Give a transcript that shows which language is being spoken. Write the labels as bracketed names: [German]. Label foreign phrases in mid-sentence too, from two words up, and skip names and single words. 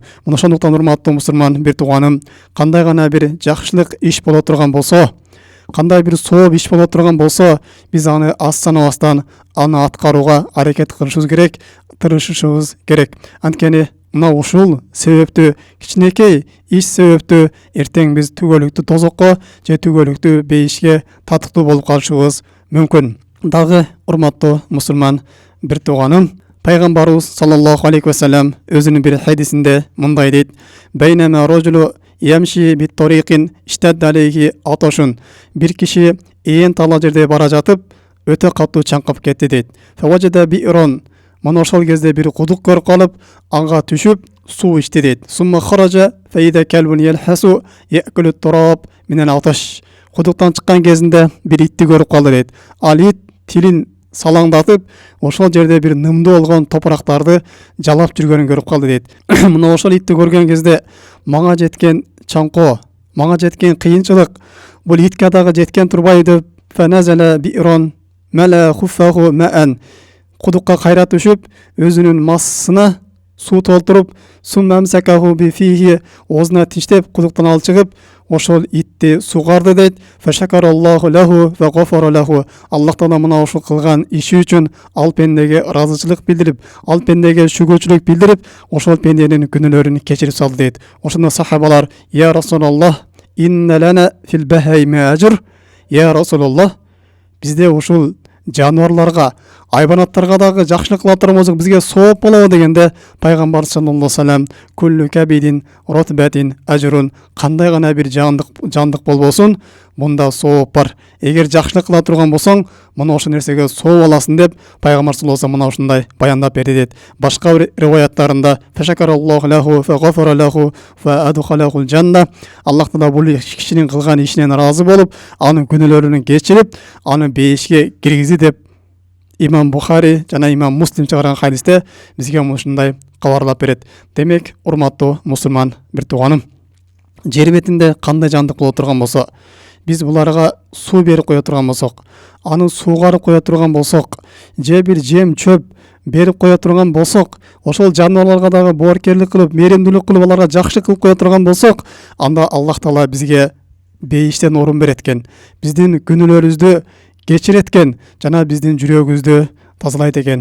[Kyrgyz] Мына ошондуктан урматтуу мусулман бир тууганым, кандай гана бир жакшылык иш боло турган болсо, кандай бир сооп иш боло турган болсо, биз аны аз санабастан аны аткарууга аракет кылышыбыз керек, тырышышыбыз керек. Анткени мына ушул себептүү, кичинекей иш себептүү эртең биз түгөлүктүү тозокко же түгөлүктүү бейишке татыктуу болуп калышыбыз мүмкүн. Дагы урматтуу мусулман бир тууганым, пайгамбарыбыз [Arabic] صلى الله عليه وسلم [Kyrgyz] өзүнүн бир хадисинде мындай дейт: [Arabic] "بينما رجل يمشي بالطريق اشتد عليه العطش". [Kyrgyz] Бир киши ээн тала жерде бара жатып, өтө катуу чаңкып кетти дейт. [Arabic] "فوجد بئرا", [Kyrgyz] мына ошол кезде бир кудук көрүп калып, ага түшүп суу ичти дейт. [Arabic] "ثم خرج فإذا كلب يلهث يأكل تراب من العطش". [Kyrgyz] Кудуктан чыккан кезинде бир итти көрүп калды дейт. Ал ит тилин салаңдатып, ошол жерде бир нымдуу болгон топурактарды жалап жүргөнүн көрүп калды дейт. Мына ошол итти көргөн кезде мага жеткен чаңкоо, мага жеткен кыйынчылык бул итке дагы жеткен турбайбы деп, [Arabic] فنزل بئرا ملأ خفه ماء, [Kyrgyz] кудукка кайра түшүп, өзүнүн массына суу толтуруп, [Arabic] ثم أمسكه بفيه, [Kyrgyz] оозуна тиштеп, кудуктан алып чыгып, ошол итти сугарды дейт. [Arabic] فشكر الله له وغفر له. [Kyrgyz] Аллах Таала мына ошол кылган иши үчүн ал пендеге ыраазычылык билдирип, ал пендеге шүгүрчүлүк билдирип, ошол пенденин күнөөлөрүн кечирип салды дейт. Ошондо сахабалар: [Arabic] "يا رسول الله إن لنا في البهائم أجر". يا رسول الله, [Kyrgyz] бизде ушул жаныбарларга, айбанаттарга дагы жакшылык кыла турган болсок, бизге сооп болобу дегенде, пайгамбар [Arabic] صلى الله عليه وسلم: "كل كبد رطبة أجر", [Kyrgyz] кандай гана бир жандык болбосун, мында сооп бар. Эгер жакшылык кыла турган болсоң, мына ошол нерсеге сооп аласың деп пайгамбар [Arabic] صلى الله عليه وسلم [Kyrgyz] мына ушундай баяндап берди дейт. Башка бир риваяттарында: [Arabic] "فشكر الله له وغفر له وأدخله الجنة". [Kyrgyz] Аллах Таала бул кишинин кылган ишинен ыраазы болуп, анын күнөөлөрүн кечирип, аны бейишке киргизди деп Имам Бухари жана Имам Муслим чыгарган хадисте бизге ушундай кабарлап берет. Демек, урматтуу мусулман бир тууганым, жер бетинде кандай жандык боло турган болсо, биз буларга суу берип кое турган болсок, аны суугарып кое турган болсок, же бир жем чөп берип кое турган болсок, ошол жаныбарларга дагы боорукерлик кылып, мээримдүүлүк кылып, аларга жакшылык кылып кое турган болсок, анда Аллах Таала бизге бейиштен орун берет экен, биздин күнөөлөрүбүздү кечирет экен, жана биздин жүрөгүбүздү тазалайт экен.